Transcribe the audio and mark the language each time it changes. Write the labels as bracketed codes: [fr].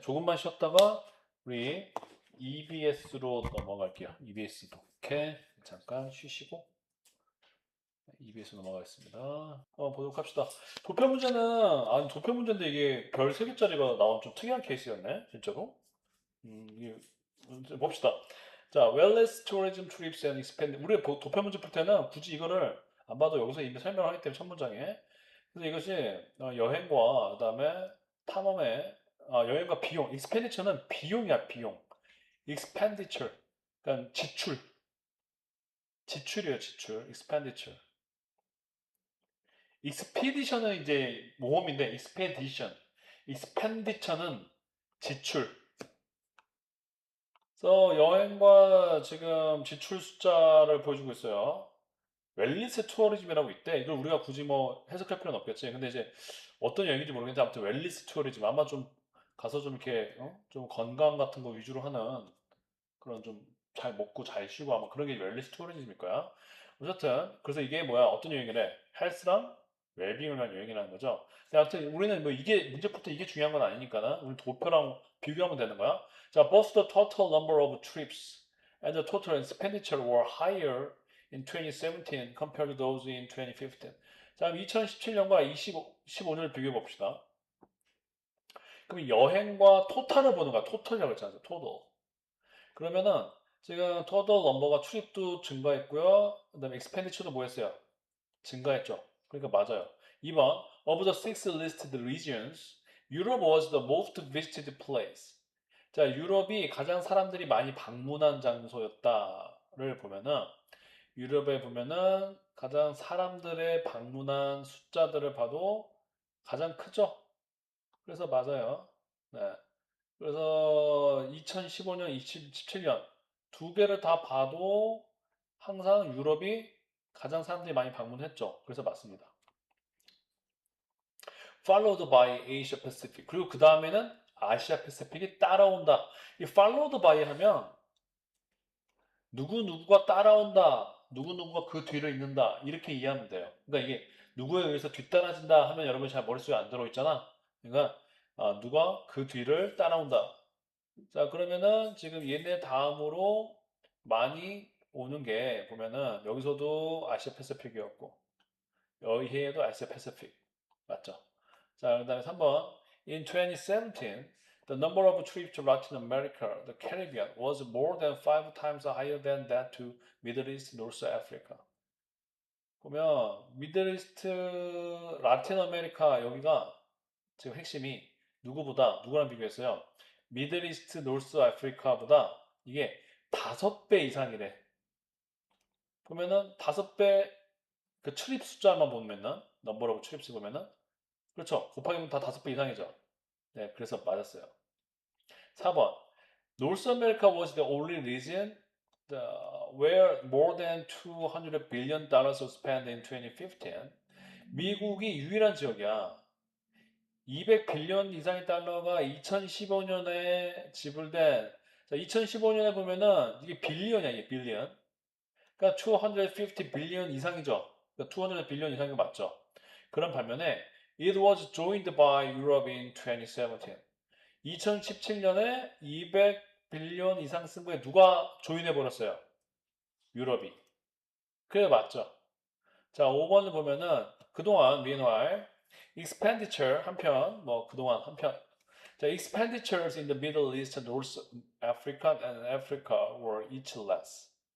[ko] 조금만 쉬었다가 우리 EBS로 넘어갈게요. EBS 독해 잠깐 쉬시고 EBS 넘어가겠습니다. 보도록 합시다. 도표 문제는 아니 도표 문제인데 이게 별 3개짜리가 나온 좀 특이한 케이스였네. 진짜로. 이게 봅시다. [en] 자, wellness tourism trips and expand. [ko] 우리 도표 문제 풀 때는 굳이 이거를 안 봐도 여기서 이미 설명을 하기 때문에 첫 문장에. 그래서 이것이 여행과 그다음에 탐험의 여행과 비용. expenditure는 비용이야, 비용. expenditure. 그러니까 지출이에요, 지출. expenditure. expedition은 이제 모험인데 expedition. expenditure는 지출. 그래서 여행과 지금 지출 숫자를 보여주고 있어요. 웰니스 투어리즘이라고 있대. 이걸 우리가 굳이 뭐 해석할 필요는 없겠지. 근데 이제 어떤 여행인지 모르겠는데 아무튼 웰니스 투어리즘 아마 좀 가서 좀 이렇게 좀 건강 같은 거 위주로 하는 그런 좀 잘 먹고 잘 쉬고 아마 그런 게 웰니스 투어리즘일 거야. 어쨌든 그래서 이게 뭐야 어떤 여행이래? 헬스랑 웰빙을 위한 여행이라는 거죠. 근데 아무튼 우리는 뭐 이게 문제부터 이게 중요한 건 아니니까 우리 도표랑 비교하면 되는 거야. [en] 자, both the total number of trips and the total expenditure were higher in 2017 compared to those in 2015. [ko] 자, 2017년과 15년을 비교해 봅시다. 그럼 여행과 토탈을 보는 거야. 토탈이라고 했잖아요. 토tal. 그러면은 지금 토tal 넘버가 출입도 증가했고요. 그다음에 expenditure도 뭐 했어요? 증가했죠. 그러니까 맞아요. [en] 2번 of the six listed regions, Europe was the most visited place. [ko] 자, 유럽이 가장 사람들이 많이 방문한 장소였다를 보면은 유럽에 보면은 가장 사람들의 방문한 숫자들을 봐도 가장 크죠. 그래서 맞아요. 네. 그래서 2015년, 2017년 두 개를 다 봐도 항상 유럽이 가장 사람들이 많이 방문했죠. 그래서 맞습니다. [en] Followed by Asia Pacific. [ko] 그리고 그 다음에는 아시아 패시픽이 따라온다. 이 followed by 하면 누구누구가 따라온다. 누구누구가 그 뒤를 잇는다. 이렇게 이해하면 돼요. 그러니까 이게 누구에 의해서 뒤따라진다 하면 여러분 잘 머릿속에 안 들어있잖아. 그러니까 누가 그 뒤를 따라온다. 자, 그러면은 지금 얘네 다음으로 많이 오는 게 보면은 여기서도 아시아 패시픽이었고 여기에도 아시아 패시픽. 맞죠? 자, 그 다음에 3번. [en] In 2017, the number of trips to Latin America, the Caribbean, was more than 5 times higher than that to Middle East, North Africa. [ko] 보면 미들 이스트, 라틴 아메리카 여기가 지금 핵심이 누구랑 비교했어요? 미들 이스트, 노스 아프리카보다 이게 5배 이상이래. 보면은 5배 그 출입 숫자만 보면은 넘버 오브 출입스 보면은 그렇죠. 곱하기면 다 5배 이상이죠. 네, 그래서 맞았어요. 4번. [en] North America was the only region where more than $200 billion was spent in 2015. [ko] 미국이 유일한 지역이야. 200빌리언 이상의 달러가 2015년에 지불된, 자, 2015년에 보면은 이게 빌리언이야, 이게 빌리언. 그러니까 250 빌리언 이상이죠. 그러니까 200 빌리언 이상인 거 맞죠? 그런 반면에 [en] it was joined by Europe in 2017. [ko] 2017년에 200 빌리언 이상 쓴 거에 누가 조인해 버렸어요? 유럽이. 그래 맞죠? 자, 5번을 보면은 그동안 [en] meanwhile expenditure [ko] 한편 뭐 그동안 한편 자, [en] expenditures in the Middle East, North Africa and Africa were each less.